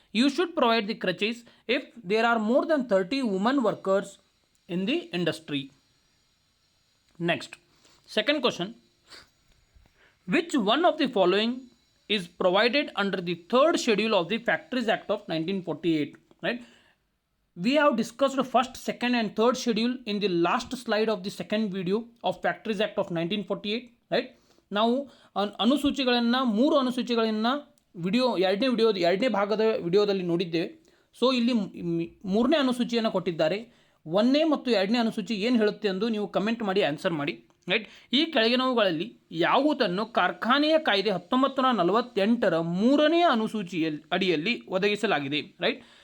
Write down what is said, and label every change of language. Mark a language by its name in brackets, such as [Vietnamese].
[English] You should provide the crutches if there are more than 30 woman workers in the industry. Next, second question. Which one of the following is provided under the third schedule of the Factories Act of 1948? Right? We have discussed the first, second and third schedule in the last slide of the second video of Factories Act of 1948. Right? [Kannada] ನಾವು ಅನುಸೂಚಿಗಳನ್ನು 3 ಅನುಸೂಚಿಗಳನ್ನು ಎರಡನೇ ಭಾಗದ ವಿಡಿಯೋದಲ್ಲಿ ನೋಡಿದ್ದೇವೆ. So ಇಲ್ಲಿ 3ನೇ ಅನುಸೂಚಿಯನ್ನು ಕೊಟ್ಟಿದ್ದಾರೆ. 1ನೇ ಮತ್ತು 2ನೇ ಅನುಸೂಚಿ ಏನು ಹೇಳುತ್ತೆ ಎಂದು ನೀವು ಕಮೆಂಟ್ ಮಾಡಿ ಆನ್ಸರ್ ಮಾಡಿ. ರೈಟ್? ಈ ಕೆಳಗಿನವುಗಳಲ್ಲಿ ಯಾವುದನ್ನು ಕಾರ್ಖಾನೆಯ ಕಾಯ್ದೆ 1948ರ 3ನೇ ಅನುಸೂಚಿಯ ಅಡಿಯಲ್ಲಿ ಒದಗಿಸಲಾಗಿದೆ? ರೈಟ್?